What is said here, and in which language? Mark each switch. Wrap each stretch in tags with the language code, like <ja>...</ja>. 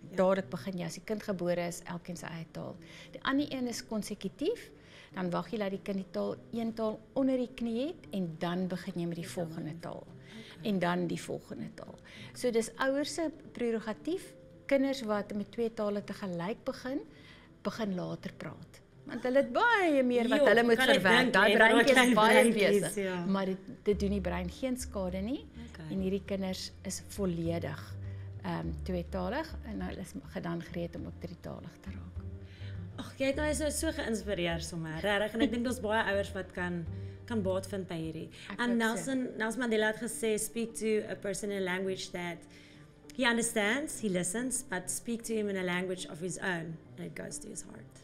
<af>Dadelik begin jy as die kind gebore is, elkeen sy eie taal. Die ander een is konsekutief. Dan wag jy dat die kind een taal onder die knie het en dan begin jy met die volgende taal. En dan die volgende taal. So dis ouers se prerogatief. Kinders wat met 2 tale te gelyk begin later praat. Want hulle het baie meer wat hulle moet verwerk. Daai breintjie is baie besig. Ja. Maar dit doen die brein geen skade nie. Okay. En hierdie kinders is volledig tweetalig en hulle is dan gereed om ook drietalig te raak. Ag, jy het nou so geïnspireer sommer, regtig, en ek dink daar's baie ouers wat kan baat vind by hierdie. En Nelson Mandela het gesê,</af> <en>speak to a person in a language that he understands, he listens, but speak to him in a language of his own, and it goes to his heart.</en>